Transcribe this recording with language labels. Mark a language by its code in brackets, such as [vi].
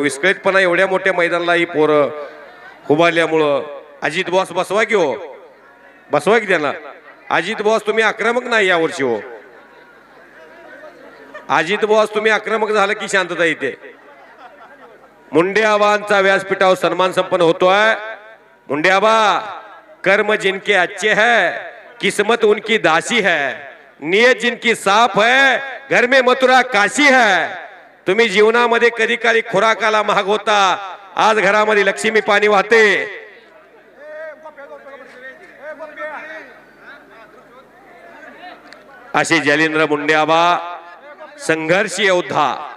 [mr] विस्कळीतपणा एवढ्या मोठ्या मैदानाला ही पोरं उभारल्यामुळं. अजित बॉस बसवा घेऊ, बसवा की त्यांना. अजित बॉस तुम्ही आक्रमक नाही यावर्षी हो. अजित बॉस तुम्ही आक्रमक झालं की शांतता येते. मुंडे आबांचा व्यासपीठावर सन्मान संपन्न होतोय. [hi] मुंडे आबा, कर्म जिनके अच्छे है किस्मत उनकी दासी है, नियत जिनकी साफ है घर में मथुरा काशी है. [mr] तुम्ही जीवनामध्ये कधी काळी खुराकाला महाग होता, आज घरामध्ये लक्ष्मी पाणी वाहते. असे जालिंद्र मुंडे आबा संघर्ष योद्धा.